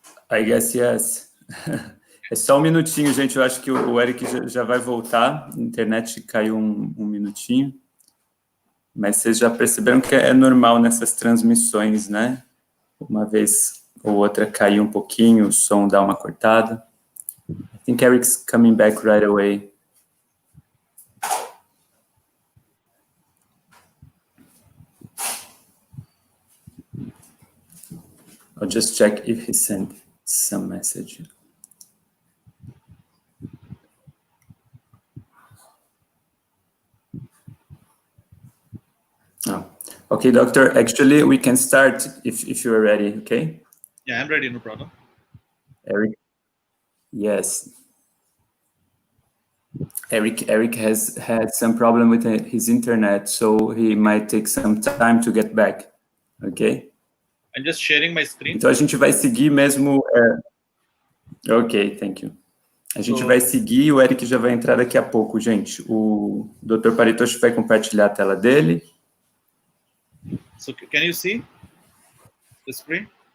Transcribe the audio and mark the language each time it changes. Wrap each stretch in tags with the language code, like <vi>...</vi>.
<en>I guess yes.</en> <pt>É só um minutinho, gente. Eu acho que o Eric já vai voltar. A internet caiu um minutinho. Mas vocês já perceberam que é normal nessas transmissões, né? Uma vez ou outra cair um pouquinho, o som dá uma cortada.</pt> <en>I think Eric's coming back right away. I'll just check if he sent some message. Oh. Okay, doctor, actually we can start if you are ready, okay? Yeah, I'm ready, no problem. Eric? Yes. Eric has had some problem with his internet, so he might take some time to get back, okay? I'm just sharing my screen.</en> <pt>Então a gente vai seguir mesmo...</pt> <en>Ok, thank you.</en> <pt>A gente vai seguir, o Eric já vai entrar daqui a pouco, gente. O Dr. Paritosh vai compartilhar a tela dele.</pt> <en>So can you see the screen?</en>